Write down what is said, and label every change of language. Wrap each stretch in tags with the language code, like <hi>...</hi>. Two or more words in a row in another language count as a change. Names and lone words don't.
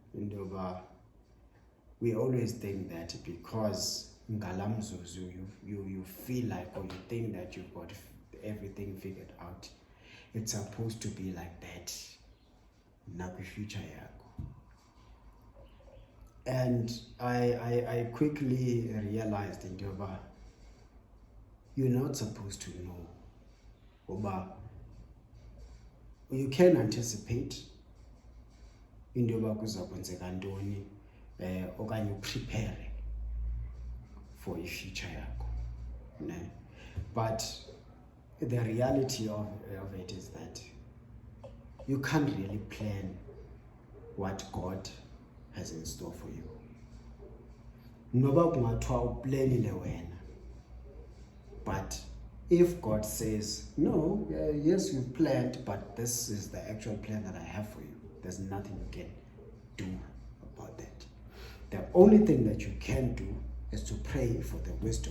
<en>We always think that because ngalamzuzu you feel like, or you think that you've got everything figured out, it's supposed to be like that</en> <xh>nakwi future yakho.</xh> <en>And I quickly realized you're not supposed to know. You can anticipate</en> <xh>into yoba kuzakwenzeka ntoni okanye</xh> <en>prepare for a future yakho. But the reality of it is that you can't really plan what God has in store for you.</en> <xh>Noba kungathiwa uplanile wena,</xh> <en>but if God says, no, yes, you've planned, but this is the actual plan that I have for you, there's nothing you can do about that. The only thing that you can do is to pray for the wisdom.</en>